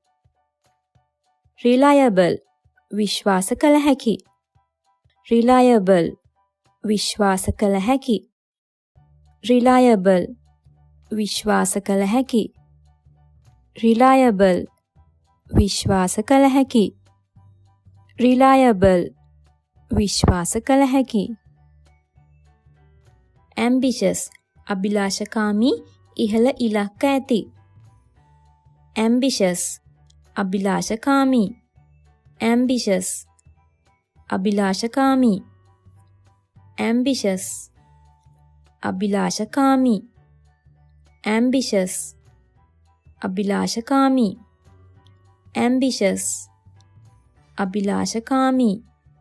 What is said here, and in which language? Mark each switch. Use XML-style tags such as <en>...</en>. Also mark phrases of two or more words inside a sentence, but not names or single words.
<si>reliable විශ්වාස කළ හැකි reliable විශ්වාස කළ හැකි reliable විශ්වාස කළ හැකි reliable විශ්වාස කළ හැකි reliable විශ්වාස කළ හැකි ambitious අභිලාෂකාමී ඉහළ ඉලක්ක ඇති ambitious අභිලාෂකාමී ambitious අභිලාෂකාමී ambitious අභිලාෂකාමී ambitious අභිලාෂකාමී ambitious අභිලාෂකාමී</si>